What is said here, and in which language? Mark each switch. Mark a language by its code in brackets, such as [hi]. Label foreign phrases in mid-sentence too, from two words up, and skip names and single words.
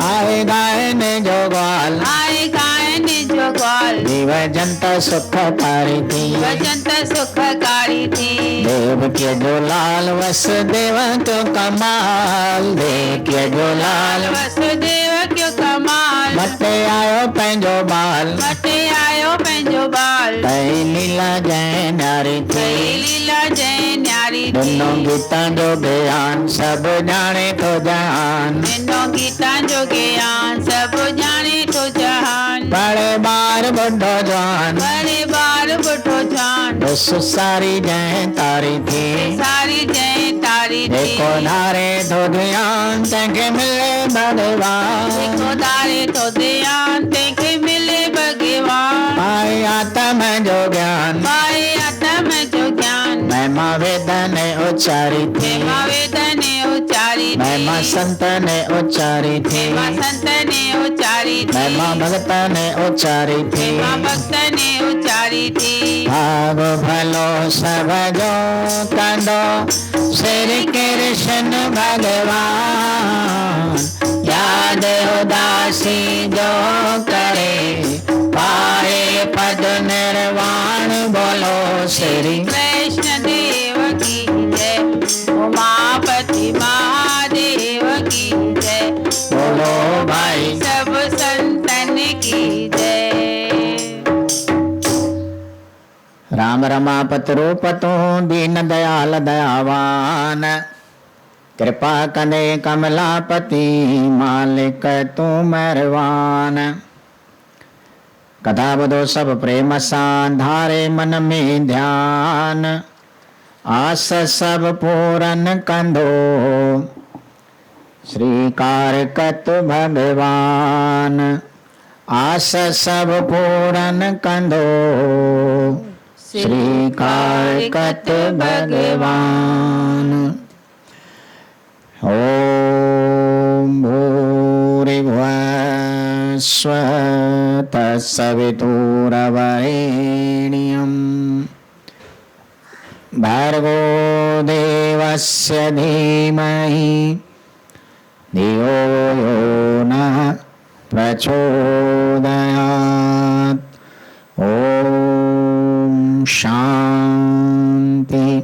[sd] आए गायने जो ग्वाल आए गायन जो ग्वाल जीव जनता सुखकारी थी वजंत सुखकारी थी देव के जो लाल वसुदेव क्यों कमाल देव के जो लाल वसुदेव क्यों कमाल मटे आयो पंहिंजो बाल मटे आयो पंहिंजो बाल कई लीला जय नारी थी कई लीला जय न्यारी थी ॾिनो गीता जो ज्ञान सभु ॼाणे थो जहान ॾिनो गीता जो ज्ञान सभु ॼाणे थो जहान बड़े बार बुढ़ो जवान बड़े बार बुढ़ो जान उस सारी जय तारी थी सारी जय तारी थी जेको धारे थो ध्यान तंहिंखे मिले भगवान जेको धारे तो ध्यान तंहिंखे मिले भगवान पाए आत्म जो ज्ञान पाए आत्म जो ज्ञान महिमा वेद ने उच्चारी थी महिमा वेद ने उच्चारी थी महिमा संत ने उच्चारी थी महिमा संत ने उच्चारी थी महिमा भगत ने उच्चारी थी महिमा भक्त ने उच्चारी थी भाग भलो सब जो कंदो श्री कृष्ण भगवान याद उदासी जो करे पाए पद निर्वाण [hi] बोलो श्री कृष्ण देव की जय उमापति महादेव की जय बोलो भाई सब संतन की जय [sd] राम रमापत रूपतो दीन दयाल दयावान कृपा कंदे कमलापति मालिक तू मेहरबान कथा ॿुधो सभु प्रेम सां धारे मन में ध्यान आस सभु पूरन कंदो श्रीकार कत भगवान आस सभु पूरन कंदो श्रीकार कत भगवान [sa] ओम भूरिभुवः स्वः तत्सवितुर्वरेण्यं भर्गो देवस्य धीमहि धियो यो नः प्रचोदयात् ओम शांति